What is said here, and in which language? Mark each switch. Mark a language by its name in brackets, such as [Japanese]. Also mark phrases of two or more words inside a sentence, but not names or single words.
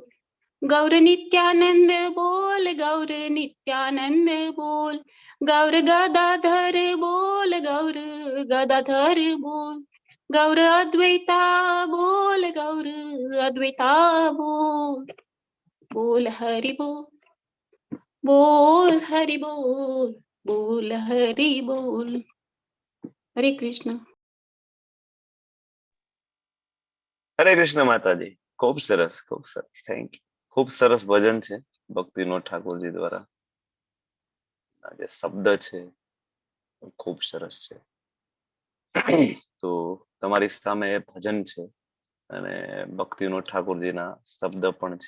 [Hindi] गौर नित्यानंद बोल, गौर नित्यानंद बोल, गौर गदाधर बोल, गौर गदाधर बोल. गौर अद्वैता बोल, गौर अद्वैता बोल, बोल हरि बोल, बोल हरि बोल, बोल हरि बोल. हरे कृष्ण. [Gujarati] હરે કૃષ્ણ માતાજી, ખૂબ સરસ, ખૂબ સરસ, [English] thank you. [Gujarati] ખૂબ સરસ ભજન છે ભક્તિનો ઠાકોરજી દ્વારા. આ જે શબ્દ છે ખૂબ સરસ છે. તો તમારી સામે ભજન છે અને ભક્તિનો ઠાકોરજીના શબ્દ પણ છે.